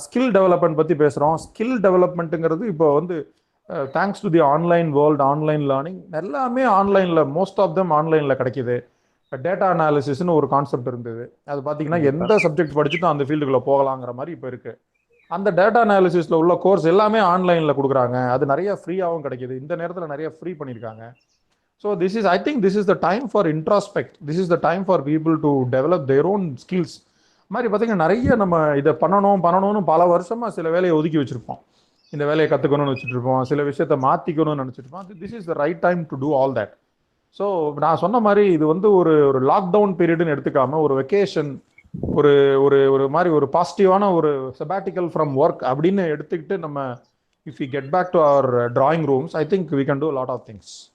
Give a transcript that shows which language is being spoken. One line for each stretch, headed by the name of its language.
Tamil: Skill development பற்றி பேசுகிறோம். Skill டெவலப்மெண்ட்டுங்கிறது இப்போ வந்து
English: thanks to the online world,
Tamil: online learning எல்லாமே ஆன்லைனில், மோஸ்ட் ஆஃப் தம் ஆன்லைனில் கிடைக்கிது. டேட்டா அனாலிசிஸ்னு ஒரு கான்செப்ட் இருந்தது, அது பார்த்தீங்கன்னா எந்த சப்ஜெக்ட் படிச்சுட்டும் அந்த ஃபீல்டுக்குள்ளே போகலாங்கிற மாதிரி இப்போ இருக்குது. அந்த டேட்டா அனாலிசிஸில் உள்ள கோர்ஸ் எல்லாமே ஆன்லைனில் கொடுக்குறாங்க. அது நிறைய ஃப்ரீயாகவும் கிடைக்கிது. இந்த நேரத்தில் நிறைய ஃப்ரீ பண்ணியிருக்காங்க.
English: So I think this is the time for introspect. This is the time for people to develop their own skills.
Tamil: மாதிரி பார்த்தீங்கன்னா நிறைய நம்ம இதை பண்ணணும்னு பல வருஷமாக சில வேலையை ஒதுக்கி வச்சுருப்போம். இந்த வேலையை கற்றுக்கணும்னு வச்சுட்டு இருப்போம், சில விஷயத்தை மாற்றிக்கணும்னு நினச்சிருப்போம்.
English: This is the right time to do all that.
Tamil: So நான் சொன்ன மாதிரி இது வந்து ஒரு லாக்டவுன் பீரியட்னு எடுத்துக்காம ஒரு வெக்கேஷன், ஒரு மாதிரி ஒரு பாசிட்டிவான ஒரு செபாட்டிக்கல் ஃப்ரம் ஒர்க் அப்படின்னு எடுத்துக்கிட்டு நம்ம
English: If we get back to our drawing rooms, I think we can do lot of things.